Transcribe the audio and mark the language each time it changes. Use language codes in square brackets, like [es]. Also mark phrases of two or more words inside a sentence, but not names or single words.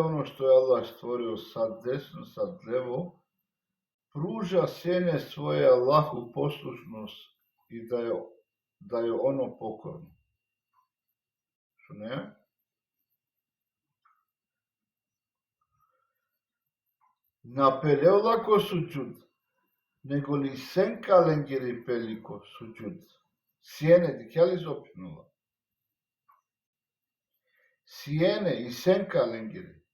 [mk] оно што е Аллах створио сад десно, сад лево, пружа сене своје Аллаху послушност и да е оно покорно? Шо не? [rom] Напелеола ко суџуд, него ли сенка ленгери пелико суџуд. Сиене, дикја ли зопинула? Сиене и сенка ленгери.